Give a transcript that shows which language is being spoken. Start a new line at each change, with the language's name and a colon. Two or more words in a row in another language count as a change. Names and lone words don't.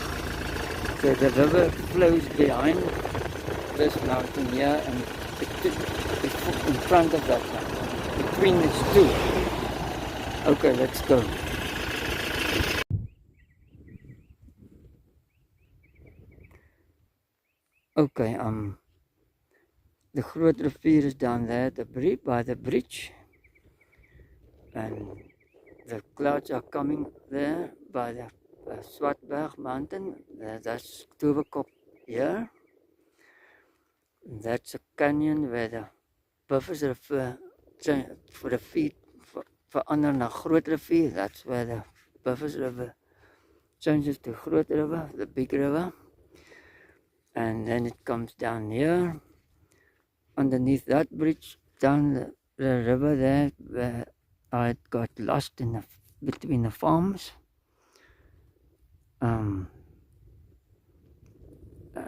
English: So the river flows behind this mountain here, and in front of that mountain. Between these two. Okay, let's go. Okay, the Groot rivier is down there by the bridge, and the clouds are coming there by the Swartberg mountain. That's Towerkop here. That's a canyon where the buffers river for the feet
Afrikaans: verander na
English: Groot rivier. That's where the buffers river changes to Groot river, the big river. And then it comes down here underneath that bridge down the river there, where I got lost between the farms.